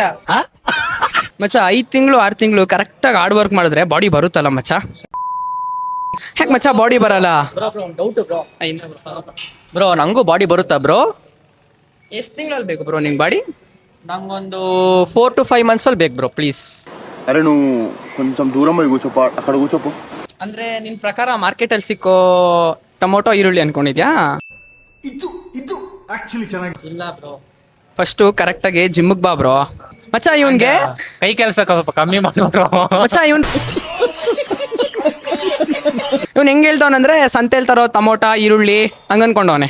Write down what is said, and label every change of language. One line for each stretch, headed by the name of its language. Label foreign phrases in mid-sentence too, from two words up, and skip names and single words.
Kannada: ಮಚ್ಚ 5 ತಿಂಗಳು 6 ತಿಂಗಳು ಕರೆಕ್ಟಾಗಿ
English: hard work
Kannada: ಮಾಡಿದ್ರೆ ಬಾಡಿ ಬರುತ್ತಲ್ಲ ಮಚ್ಚ. ಯಾಕೆ ಮಚ್ಚ ಬಾಡಿ ಬರಲ್ಲ? ಬ್ರೋ ನಂಗೂ ಬಾಡಿ ಬರುತ್ತಾ ಬ್ರೋ? ಎಷ್ಟು ತಿಂಗಳಲ್ಲಿ ಬೇಕು ಬ್ರೋ ನಿಂಗೆ ಬಾಡಿ? ನಂಗೊಂದು
English: 4 to 5 months
Kannada: ಬೇಕು ಬ್ರೋ ప్లీజ్.
Telugu: అరే నువ్వు కొంచెం దూరం పోయి కూర్చోపో, అక్కడ కూర్చోపో.
Kannada: ಅಂದ್ರೆ ನಿನ್ ಪ್ರಕಾರ ಮಾರ್ಕೆಟಲ್ಲಿ ಸಿಕ್ಕೋ ಟೊಮೊಟೊ ಈರುಳ್ಳಿ ಅನ್ಕೊಂಡಿದ್ಯಾ? ಇಲ್ಲ ಬ್ರೋ, ಫಸ್ಟು ಕರೆಕ್ಟಾಗಿ ಜಿಮ್ಗೆ ಬಾ ಬ್ರೋ. ಮಚ್ಚ ಇವನ್ಗೆ ಕೈ ಕೆಲಸ ಸ್ವಲ್ಪ ಕಮ್ಮಿ ಮಾಡ್ರು. ಮಚ್ಚ ಇವನ್ ಹೆಂಗ್ ಹೇಳ್ತಾವನಂದ್ರೆ ಸಂತೆಲ್ ತರೋ ಟೊಮೊಟೊ ಈರುಳ್ಳಿ ಹಂಗ ಅನ್ಕೊಂಡವನೆ.